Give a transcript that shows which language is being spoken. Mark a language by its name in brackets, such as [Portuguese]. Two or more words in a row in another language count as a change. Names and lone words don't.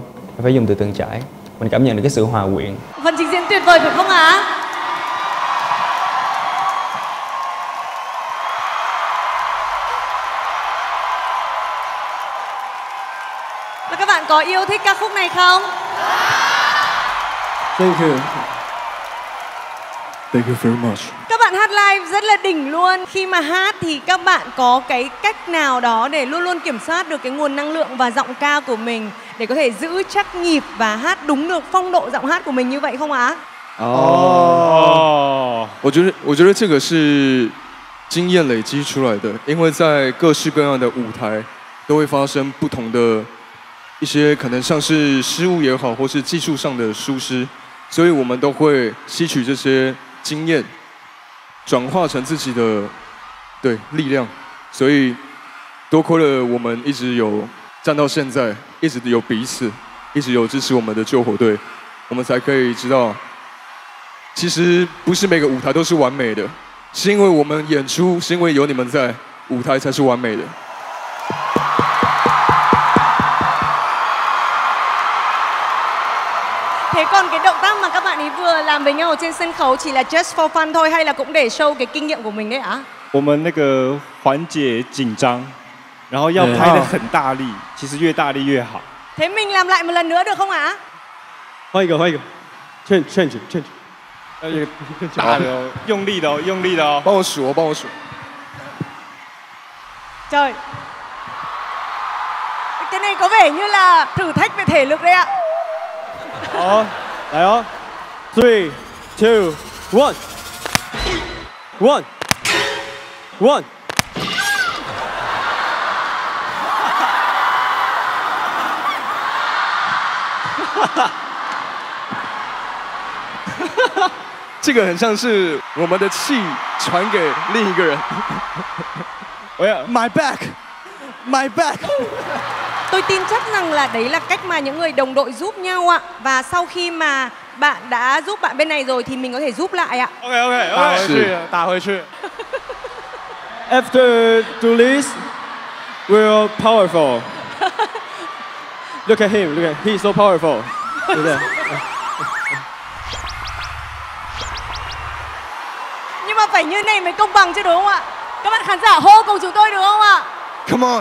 [Vietnamese] Phải dùng từ từng trải. Mình cảm nhận được cái sự hòa quyện. Phần trình diễn tuyệt vời phải không ạ? Và các bạn có yêu thích ca khúc này không? [English] Thank you. Thank you very much. [Vietnamese] Các bạn hát live rất là đỉnh luôn. Khi mà hát thì các bạn có cái cách nào đó để luôn luôn kiểm soát được cái nguồn năng lượng và giọng ca của mình để có thể giữ chắc nhịp và hát đúng được phong độ giọng hát của mình như vậy không ạ? [Chinese] 我觉得这个是经验累积出来的，因为在各式各样的舞台都会发生不同的一些可能像是失误也好，或是技术上的疏失，所以我们都会吸取这些经验，转化成自己的力量。所以多亏了我们一直有站到现在，一直有彼此，一直有支持我们的救火队，我们才可以知道，其实不是每个舞台都是完美的，是因为我们演出，是因为有你们在，舞台才是完美的。 [Vietnamese] Thế còn cái động tác mà các bạn ấy vừa làm với nhau ở trên sân khấu chỉ là [English] just for fun [Vietnamese] thôi hay là cũng để show cái kinh nghiệm của mình đấy ạ? [Chinese] 我们那个缓解紧张，然后要拍得很大力，其实越大力越好。 [Vietnamese] Thế mình làm lại một lần nữa được không ạ? [Chinese] 换一个，change。大的哦，用力的哦，用力的哦。帮我数哦，帮我数。 [Vietnamese] Trời, cái này có vẻ như là thử thách về thể lực đấy ạ. [Chinese] 好，来哦，3, 2, [English] One. One. One. One. [Chinese] 这个很像是我们的气传给另一个人。 [English] My back, my back. [Vietnamese] Tôi tin chắc rằng là đấy là cách mà những người đồng đội giúp nhau ạ. Và sau khi mà bạn đã giúp bạn bên này rồi thì mình có thể giúp lại ạ. [English] OK OK OK. [Chinese] 打回去。 [English] After do this, we're powerful. Look at him, look at he's so powerful. [Vietnamese] Nhưng mà phải như này mới công bằng chứ đúng không ạ? Các bạn khán giả hô cùng chúng tôi được không ạ? [English] Come on.